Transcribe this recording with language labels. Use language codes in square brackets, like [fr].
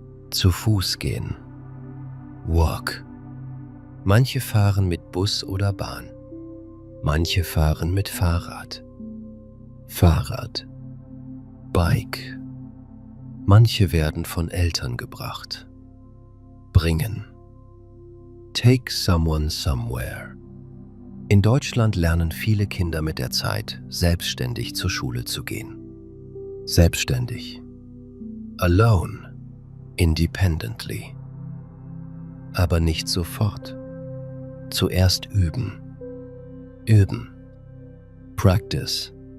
[de] Zu Fuß gehen. Walk. Manche fahren mit Bus oder Bahn. Manche fahren mit Fahrrad. Fahrrad. Bike. Manche werden von Eltern gebracht. Bringen. [en] Take someone somewhere. [de] In Deutschland lernen viele Kinder mit der Zeit, selbstständig zur Schule zu gehen. Selbstständig. Alone. Independently. Aber nicht sofort. Zuerst üben. Üben. Practice.